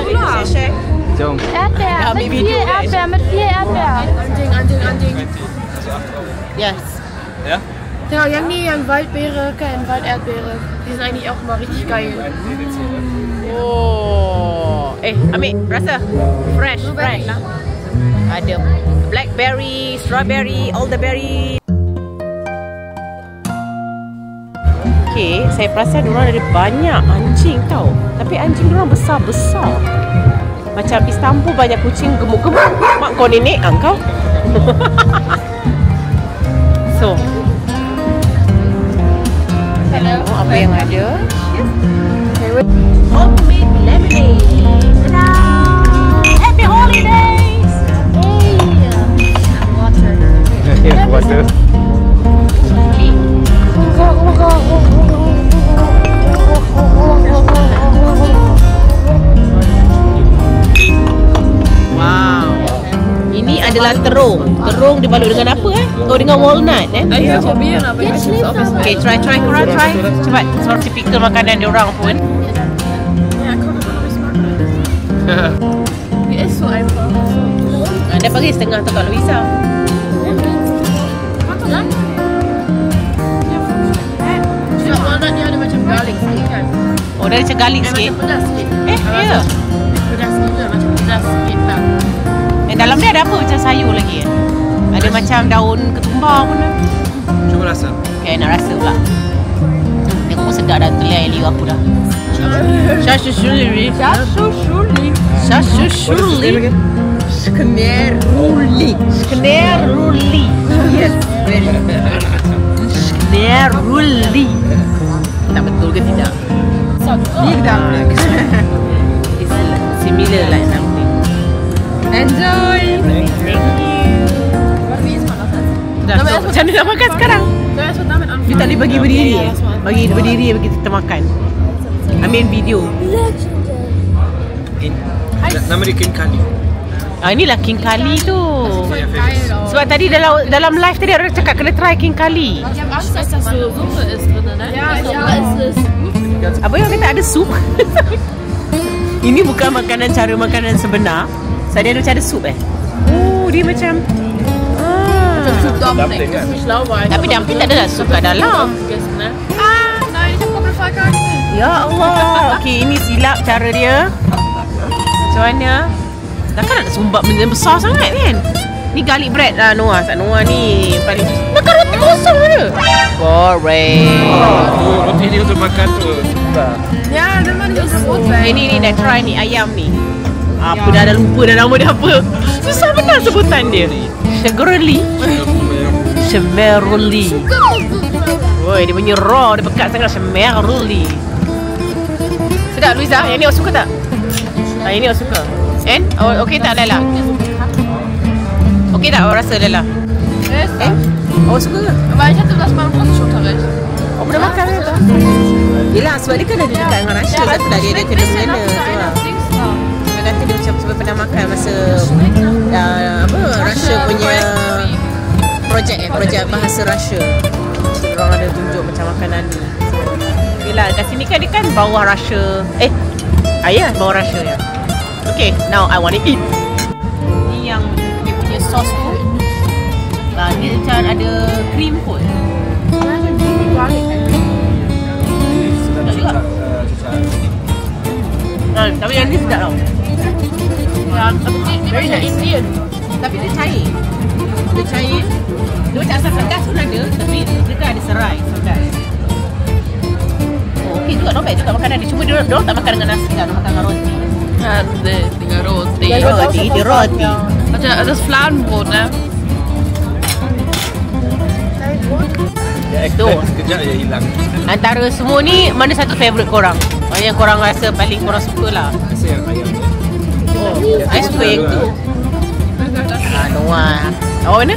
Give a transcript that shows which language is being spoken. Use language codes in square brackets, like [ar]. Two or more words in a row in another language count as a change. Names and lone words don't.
[ms] Dia share. Jom. [de] Erdbeer, mit viel Erdbeer, mit viel Erdbeer. [ms] Anjing. Yes. Ya? Tengok yang ni yang Waldbeere kan, [de] Walderdbeere. Die sind eigentlich auch mal richtig geil. [ms] Oh. Ambil rasa. Fresh lah. Ada blackberry, strawberry, [en] all the berry. [ms] Okay, saya perasan diorang ada banyak anjing tau. Tapi anjing diorang besar-besar. Macam Istanbul banyak kucing gemuk-gemuk. Mak kau nenek kau. So, oh, apa yang ada? [en] Homemade lemonade. Ta-da! Happy holidays! Water. Wow. [ms] Ini adalah terung. Terung dibalut dengan apa Oh, dengan walnut [de] Ich probieren, aber ich weiß nicht, ob es [ms] Okay, try korang try. Cepat. Sort typical makanan diorang pun. [de] Ja, guck mal, ob ich es mag. Die ist so einfach. [ms] Anda bagi setengah tu kat Luisa. Walnut ni ada macam garlic sikit kan? Oh, dia macam garlic sikit. Macam pedas sikit. Ya. Pedas gila, macam pedas sikit lah. Dalam dia ada apa macam sayur lagi Ada macam daun ketumbar pun. Cuba rasa. Okay, nak rasa pula. Tengok pun sedap dah terlihat liur aku dah. Shashuli. Skneruli. [en] Yes, very good. [ms] Skneruli. Tak betul ke tidak? [en] Big dumpling. It's similar like dumpling. Enjoy. Thank you. [ms] Dah, so, macam mana nak makan sekarang? Dia tak boleh bagi berdiri Bagi berdiri bagi kita makan. Ambil video. Nama dia King Kali. Inilah King Kali tu. Sebab tadi dalam live tadi orang cakap kena try King Kali. [de] Ich hab Angst, dass das so Suppe ist drin, ne? Ja, es ist. [ms] Apa yang kata ada sup? Ini bukan cara makanan sebenar. So dia macam ada sup Oh, dia macam Sup Dumpling. [de] Das ist nicht schlau, weil [ms] tapi dumpling tak ada sup kat dalam. [de] Nein, ich hab komplett verkackt. [ms] Ya Allah. Okey, ini silap cara dia. Macam mana? Takkan nak sumbat benda besar sangat kan? Ni garlic bread lah Noah. Noah ni paling makan roti kosong mana? Boring. Roti ni untuk makan tu. [de] Ja, wenn man nicht so rot [ms] Ini dah try ni ayam ni. Apa dah lupa dah nama dia apa. Susah benar sebutan dia. Shemeruli. Woi, dia punya raw dia pekat sangat. Shemeruli. Sedap Luisa, yang ni awak suka tak? Yang ni awak suka. And okey tak Lala? Okey tak awak rasa Lala? Awak suka ke? [de] Aber ich hatte das mal im Russischunterricht. [ms] Awak pernah makan ke tak? Yelah, sebab dia kan ada dekat dengan Russia. Sebab itulah dia kena mengena tu lah. Dia kata dia macam sebab pernah makan masa Russia punya projek bahasa Russia. Orang ada tunjuk macam makanan ni. Yelah, kat sini kan dia kan bawah Russia. Ayah bawah Russia ya. [en] Okay, now I want to eat. [ms] Ni yang dia punya sauce tu. Dia macam ada cream pun. Tapi yang ni sedap tau. [en] Very nice. Indian. [ms] Tapi dia cair. Dia cair. Dia macam asam pedas pun ada. Tapi dia kan ada serai. Pedas. Oh, okey juga. Nampak juga makanan dia. Cuma dia tak makan dengan nasi kan. Dia makan dengan roti. Dengan roti. Dia roti. [de] Macam das Fladenbrot, ne? [ms] Sekejap je hilang. Antara semua ni, mana satu favourite korang? Mana yang korang rasa paling korang suka lah? Rasa yang ayam. I suka yang tu. Noah. Awak mana?